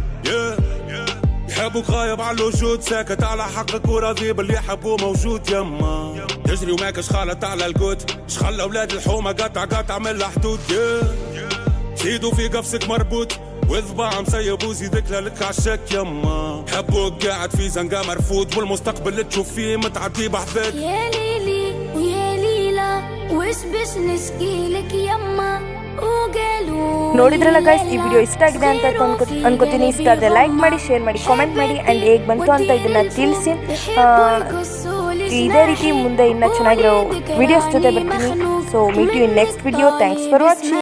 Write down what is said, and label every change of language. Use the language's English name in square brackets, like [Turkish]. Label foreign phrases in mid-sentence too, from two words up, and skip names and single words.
[Arabic] يحبوك غايب على الوجود ساكت على حقك وراضي باللي يحبوه موجود يما تجري وماك شخالة على القوت شخلى اولاد الحومة قطع من الحدود سيدو في قفصك مربوط وذباع مسيب وزيدك لك عالشك يما حبوك قاعد في زنقة مرفوض والمستقبل اللي تشوف فيه متعدي بحذاك يا ليلي ويا ليلى وش بش نشكيلك يما وقالوا [Kannada] ನೋಡಿದ್ರಲ್ಲ ಗೈಸ್, ಈ ವಿಡಿಯೋ ಇಷ್ಟ ಆಗಿದೆ ಅಂತ ಅನ್ಕೋತೀನಿ. ಇಷ್ಟ ಆದರೆ [English] ಲೈಕ್ [Kannada] ಮಾಡಿ, ಶೇರ್ ಮಾಡಿ, ಕಾಮೆಂಟ್ ಮಾಡಿ ಆ್ಯಂಡ್ ಹೇಗೆ ಬಂತು ಅಂತ ಇದನ್ನು ತಿಳಿಸಿ. ಇದೇ ರೀತಿ ಮುಂದೆ ಇನ್ನೂ ಚೆನ್ನಾಗಿರೋ ವಿಡಿಯೋಸ್ ಜೊತೆ ಬರ್ತೀನಿ. [English] So meet you in next video. Thanks for watching.